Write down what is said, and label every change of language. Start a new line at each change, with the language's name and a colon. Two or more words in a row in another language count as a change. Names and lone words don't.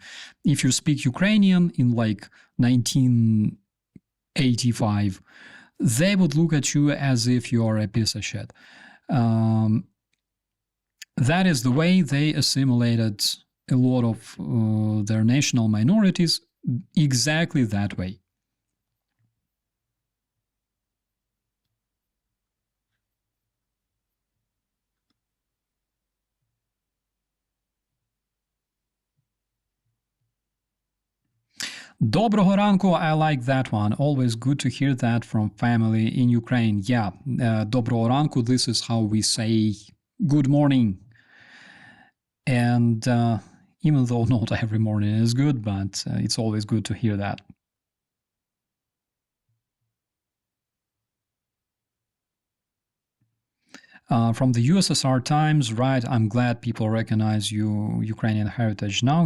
English: If you speak Ukrainian in like 1985, they would look at you as if you are a piece of shit. That is the way they assimilated a lot of their national minorities, exactly that way.
Ukrainian: Доброго ранку,
English: I like that one. Always good to hear that from family in Ukraine. Yeah,
Ukrainian: доброго ранку,
English: this is how we say good morning. And even though not every morning is good, but it's always good to hear that. From the USSR times, right, I'm glad people recognize Ukrainian heritage now.